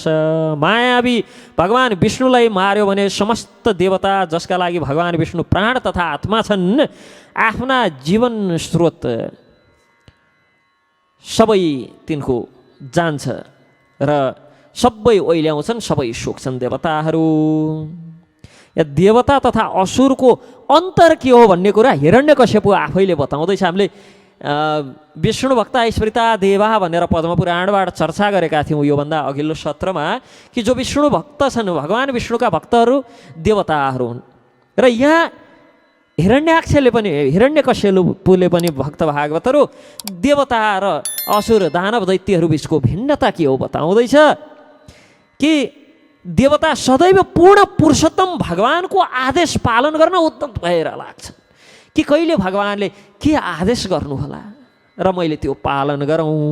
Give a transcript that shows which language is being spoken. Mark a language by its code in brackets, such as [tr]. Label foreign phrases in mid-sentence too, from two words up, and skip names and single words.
[ne] मायावी भगवान विष्णुलाई मार्यो भने समस्त देवता जसका लागि भगवान विष्णु प्राण तथा आत्मा छन्, आफ्ना जीवन स्रोत सबै तिनको जान्छ र सबै ओइल्याउँछन्, सबै सुक्छन् देवताहरू। या देवता तथा असुरको अन्तर के हो भन्ने कुरा हिरण्यकश्यपु आफैले बताउँदैछ। हामीले [sa] विष्णु भक्त स्मृता देवा [ne] भनेर पद्मपुराणबाट चर्चा गरेका थियौँ योभन्दा अघिल्लो सत्रमा, कि जो विष्णु भक्त छन्, भगवान विष्णुका भक्तहरू देवताहरू हुन्। र यहाँ हिरण्याक्षले पनि, हिरण्यकश्यपुले पनि भक्त भागवतहरू देवता र असुर दानव दैत्यहरू बिचको भिन्नता के हो बताउँदैछ कि देवता सदैव पूर्ण पुरुषोत्तम भगवानको आदेश पालन गर्न उद्यत भएर लाग्छन् कि कहिले भगवानले के आदेश गर्नुहोला र मैले त्यो पालन गरौँ।